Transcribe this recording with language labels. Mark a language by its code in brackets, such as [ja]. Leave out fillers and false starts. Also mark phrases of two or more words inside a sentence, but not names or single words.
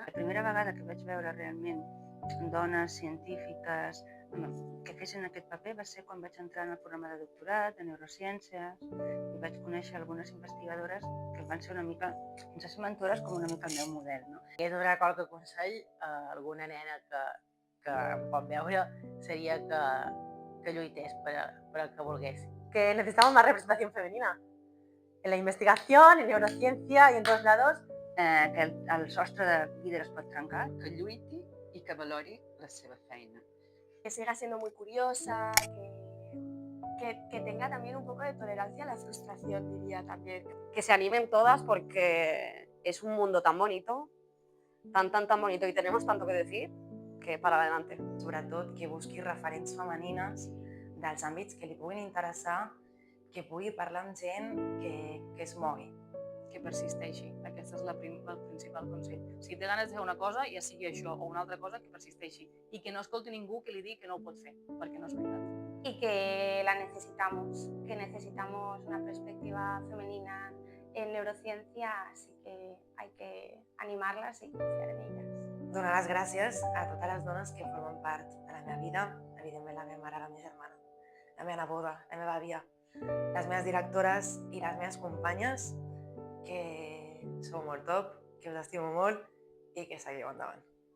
[ca] La primera vegada que vaig veure realment dones científiques que fessin aquest paper va ser quan vaig entrar en el programa de doctorat de neurociències i vaig conèixer algunes investigadores que van ser una mica, ens ser mentores com una mica el meu model. No? Si hagués de donar qualque consell a alguna nena que em pot veure seria que lluités per el que volgués. [es] Que necesitamos más representación femenina en la investigación, en neurociencia y en todos lados. [ca] Que el sostre de vidre es pot trencar. Que lluiti i que valori la seva feina. [es] Que siga siendo muy curiosa, que tenga también un poco de tolerancia a la frustración, diría también. Que se animen todas porque es un mundo tan bonito, tan bonito y tenemos tanto que decir que para adelante. [ca] Sobretot que busqui referents femenines dels àmbits que li puguin interessar, que pugui parlar amb gent que es mogui. Que persisteixi. Aquest és el principal consell. Si té ganes de fer una cosa, ja sigui això o una altra cosa, que persisteixi. I que no escolti ningú que li digui que no ho pot fer, perquè no és veritat. [es] Y que la necesitamos, una perspectiva femenina en neurociencia, así que hay que animarlas y confiar en ellas. [ca] Donar les gràcies a totes les dones que formen part de la meva vida, evidentment la meva mare, la meva germana, la meva neboda, la meva àvia, les meves directores i les meves companyes, que sou molt top, que us estimo molt i que seguiu endavant.